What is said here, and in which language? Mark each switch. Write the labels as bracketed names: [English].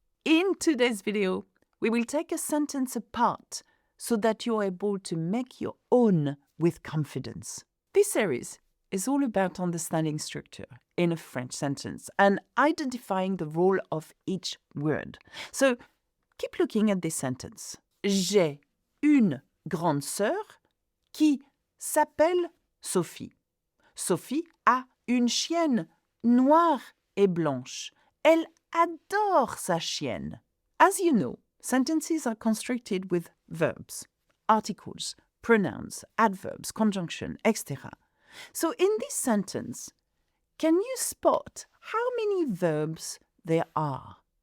[English] In today's video, we will take a sentence apart so that you're able to make your own with confidence. This series is all about understanding structure in a French sentence and identifying the role of each word. So keep looking at this sentence. [French] J'ai une grande sœur qui s'appelle Sophie. Sophie a une chienne noire et blanche. Elle adore sa chienne. [English] As you know, sentences are constructed with verbs, articles, pronouns, adverbs, conjunction, etc. So in this sentence, can you spot how many verbs there are?